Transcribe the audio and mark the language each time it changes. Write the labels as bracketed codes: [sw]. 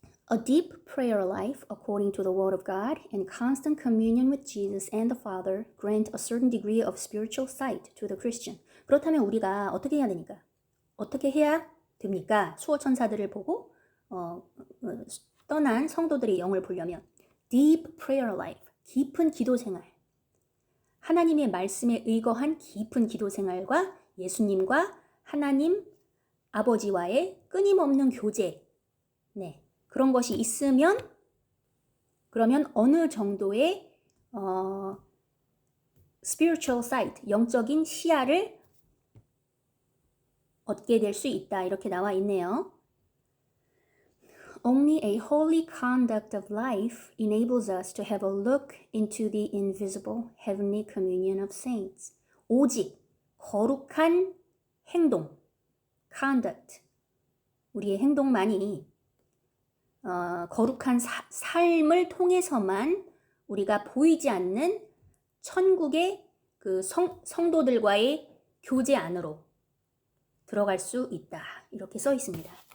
[en] A deep prayer life according to the word of God and constant communion with Jesus and the Father grant a certain degree of spiritual sight to the Christian. [ko] 그렇다면 우리가 어떻게 해야 되니까? 어떻게 해야 됩니까? 수호 천사들을 보고 떠난 성도들의 영을 보려면 [en] deep prayer life, [ko] 깊은 기도 생활. 하나님의 말씀에 의거한 깊은 기도 생활과 예수님과 하나님 아버지와의 끊임없는 교제. 네. 그런 것이 있으면 그러면 어느 정도의 [en] spiritual sight, [ko] 영적인 시야를 얻게 될 수 있다. 이렇게 나와 있네요. Only a holy conduct of life enables us to have a look into the invisible heavenly communion of saints. 오직 거룩한 행동, conduct, 우리의 행동만이 거룩한 삶을 통해서만 우리가 보이지 않는 천국의 그 성도들과의 교제 안으로 들어갈 수 있다. 이렇게 써 있습니다.